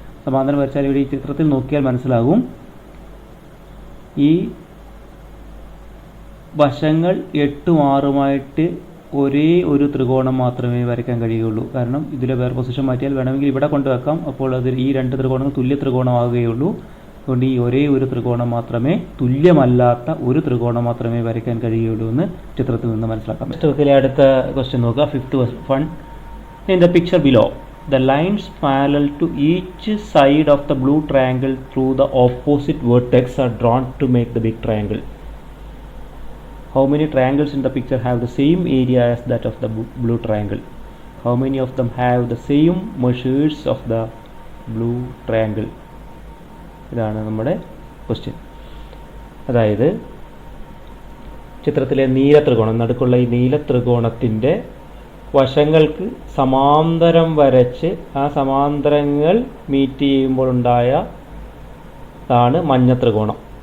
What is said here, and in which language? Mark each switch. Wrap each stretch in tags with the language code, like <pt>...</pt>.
<ml>സമാന്തരം വരച്ചാൽ ഇവിടെ ഈ ചിത്രത്തിൽ നോക്കിയാൽ മനസ്സിലാകും ഈ വശങ്ങൾ 8ഉം 6ഉമായിട്ട് ഒരേ ഒരു ത്രികോണം മാത്രമേ വരയ്ക്കാൻ കഴിയുകയുള്ളൂ. കാരണം ഇതിലെ വേറെ പൊസിഷൻ മാറ്റിയാൽ വേണമെങ്കിൽ ഇവിടെ കൊണ്ടുവെക്കാം. അപ്പോൾ അതിൽ ഈ രണ്ട് ത്രികോണങ്ങൾ തുല്യ ത്രികോണമാവുകയുള്ളൂ. അതുകൊണ്ട് ഈ ഒരേ ഒരു ത്രികോണം മാത്രമേ, തുല്യമല്ലാത്ത ഒരു ത്രികോണം മാത്രമേ വരയ്ക്കാൻ കഴിയുകയുള്ളൂ എന്ന് ചിത്രത്തിൽ നിന്ന് മനസ്സിലാക്കാം. പുസ്തകത്തിലെ അടുത്ത ക്വസ്റ്റ്യൻ നോക്കുക.</ml> <en>5th one. In the picture below, the lines parallel to each side of the blue triangle through the opposite vertex are drawn to make the big triangle. How many triangles in the picture have the same area as that of the blue triangle? How many of them have the same measures of the blue triangle?</en> <ml>ഇതാണ് നമ്മുടെ question. അതായത് ചിത്രത്തിലെ നീല ത്രികോണം, നടുക്കുള്ള ഈ നീല ത്രികോണത്തിൻ്റെ വശങ്ങൾക്ക് സമാന്തരം വരച്ച് ആ സമാന്തരങ്ങൾ മീറ്റ് ചെയ്യുമ്പോൾ ഉണ്ടായതാണ് മഞ്ഞ ത്രികോണം.</ml>